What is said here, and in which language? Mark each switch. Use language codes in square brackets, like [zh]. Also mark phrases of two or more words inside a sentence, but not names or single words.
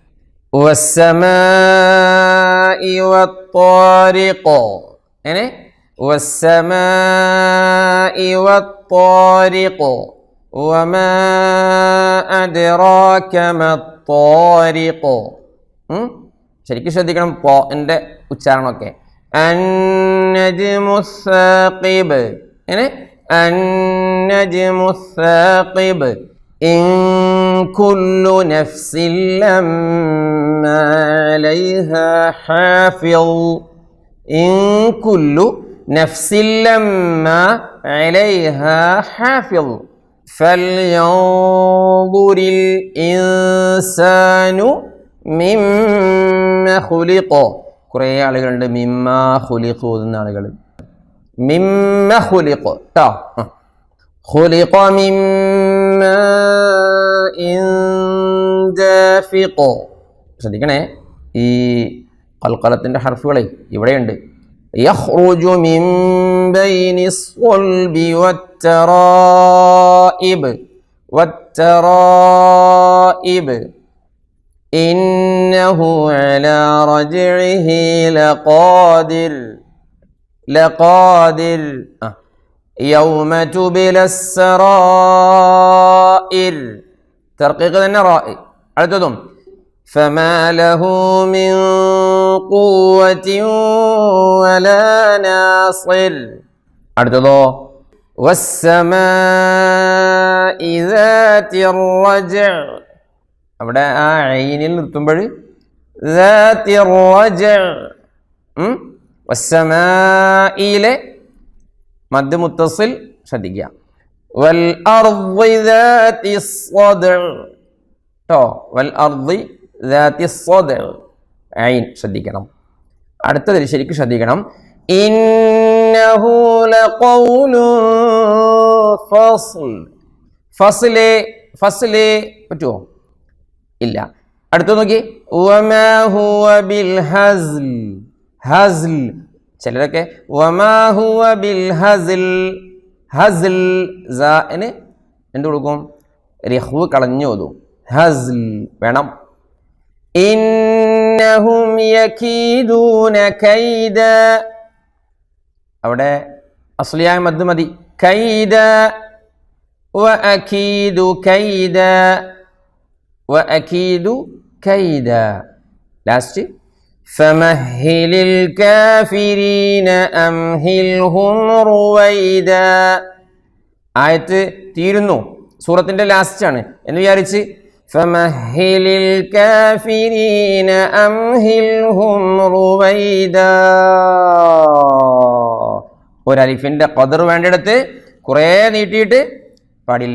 [ar] والسماء والطارق يعني والسماء والطارق وما أدراك ما الطارق. [ml] ശരിക്കും ശ്രദ്ധിക്കണം ന്റെ ഉച്ചാരണമൊക്കെ. [ar] النجم الثاقب يعني النجم الثاقب إن كل نفس لما عليها حافظ إن كل نفس لما عليها حافظ فلينظر الإنسان مما خلق. [ml] കുറേ ആളുകളുണ്ട് [ar] مما خلق [ml] ഓതുന്ന ആളുകൾ. [ar] مما خلق ട്ടോ. خلق مما دافق. [ml] ശ്രദ്ധിക്കണേ, ഈ ഖൽഖലത്തിന്റെ ഹർഫുകളെ ഇവിടെയുണ്ട്. [ar] يخرج من بين الصلب والترائب إنه على رجعه لقادر يوم تبلى السرائر. ترقيق النرائي അടുത്തതും فما له من قوة ولا ناصر. അടുത്തതോ والسماء ذات الرجع. [ml] അവിടെ ആ ഐനിൽ നിർത്തുമ്പോൾ [ar] ذات الرجع. [ml] والسماءയിലെ മദ് മുത്തസിൽ ശ്രദ്ധിക്കുക. [ar] والأرض ذات الصدع ട്ടോ. والأرض ذات الصدع [ml] ഐൻ ശ്രദ്ധിക്കണം. അടുത്തതിൽ ശരിക്കും ശ്രദ്ധിക്കണം. [ar] إنه لقول فصل. [ml] ഫസ്ല് പറ്റുമോ? ഇല്ല. അടുത്ത നോക്കി. [ar] وما هو بالهزل. [ml] ഹസ്ൽ ചിലരൊക്കെ [ar] وما هو بالهزل. [ml] ഹസ്ൽ സാന് എന്ത് കൊടുക്കും? റിഹ്വ് കളഞ്ഞു ഓതും. ഹസ്ൽ വേണം. [ar] إنهم يكيدون كيدا. [ml] അവിടെ അസ്ലിയായ മദ് മതി. [ar] കൈദ وأكيد كيدا وأكيد كيدا. ലാസ്റ്റ് فمهل الكافرين أمهلهم رويدا. [ml] ആയത്ത് തീരുന്നു, സൂറത്തിന്റെ ലാസ്റ്റ് ആണ് എന്ന് വിചാരിച്ച് [ar] فمهل الكافرين أمهلهم رويدا, [ml] ഒരലിഫിന്റെ ഖദർ വേണ്ടിടത്ത് കുറേ നീട്ടിയിട്ട് പാടില്ല.